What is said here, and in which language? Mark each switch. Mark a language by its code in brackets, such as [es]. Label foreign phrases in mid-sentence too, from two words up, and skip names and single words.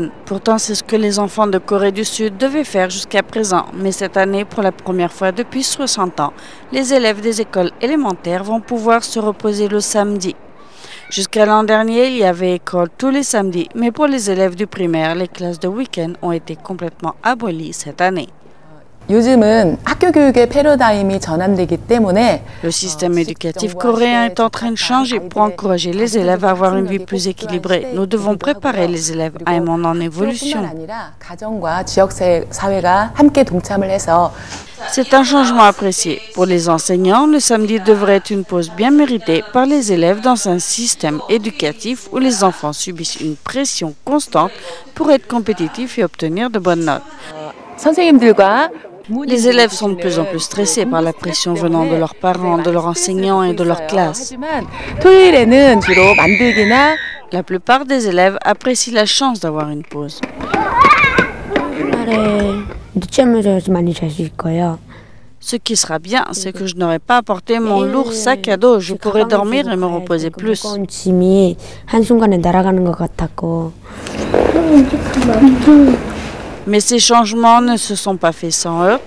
[fr] Pourtant, c'est ce que les enfants de Corée du Sud devaient faire jusqu'à présent. Mais cette année, pour la première fois depuis 60 ans, les élèves des écoles élémentaires vont pouvoir se reposer le samedi. Jusqu'à l'an dernier, il y avait école tous les samedis. Mais pour les élèves du primaire, les classes de week-end ont été complètement abolies cette année. [ko] 요즘은 학교 교육의 패러다임이 전환되기 때문에 [fr] Le système éducatif coréen est en train de changer pour encourager les élèves à avoir une vie plus équilibrée. Nous devons préparer les élèves à un monde en évolution. [ko] 가정과 지역 사회가 함께 동참을 해서 [fr] C'est un changement apprécié. Pour les enseignants, le samedi devrait être une pause bien méritée par les élèves dans un système éducatif où les enfants subissent une pression constante pour être compétitifs et obtenir de bonnes notes. [ko] 선생님들과 [fr] Les élèves sont de plus en plus stressés par la pression venant de leurs parents, de leurs enseignants et de leur classe. [ko] 토요일에는 주로 만들기나 [fr] La plupart des élèves apprécient la chance d'avoir une pause. Ce qui sera bien, c'est que je n'aurai pas apporté mon lourd sac à dos. Je pourrai dormir et me reposer plus. Mais ces changements ne se sont pas faits sans heurts.